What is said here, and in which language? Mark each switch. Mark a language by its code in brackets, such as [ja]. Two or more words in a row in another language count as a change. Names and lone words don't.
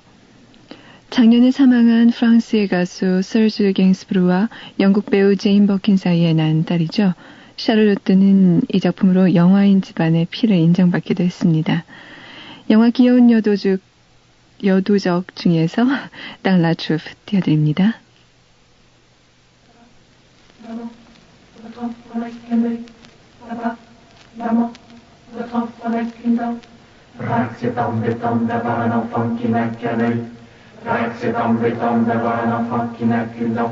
[ko] 작년에 사망한 프랑스의 가수 서즈 갱스브루와 영국 배우 제인 버킨 사이에 난 딸이죠. 샤를로트는 이 작품으로 영화인 집안의 피를 인정받기도 했습니다. 영화 귀여운 여도적 중에서 Dans la Troupe 띄워드립니다. [fr] C'est embêtant d'avoir un enfant qui n'a qu'un œil. C'est embêtant d'avoir un enfant qui n'a qu'une dent.